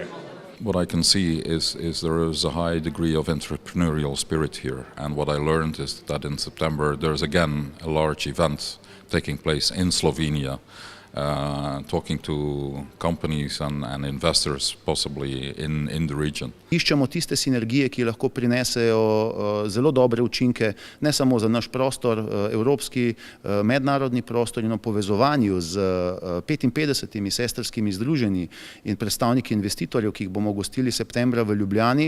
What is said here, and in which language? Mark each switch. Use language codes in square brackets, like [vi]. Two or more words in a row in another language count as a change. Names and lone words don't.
[en] What I can see is there is a high degree of entrepreneurial spirit here. And what I learned is that in September there's again a large event taking place in Slovenia. Talking to companies and investors possibly in the region. [sl] Iščemo tiste sinergije, ki lahko prinesejo zelo dobre učinke, ne samo za naš prostor, evropski, mednarodni prostor in o povezovanju z 55 sestrskimi združenji in predstavniki investitorjev, ki jih bomo gostili septembra v Ljubljani,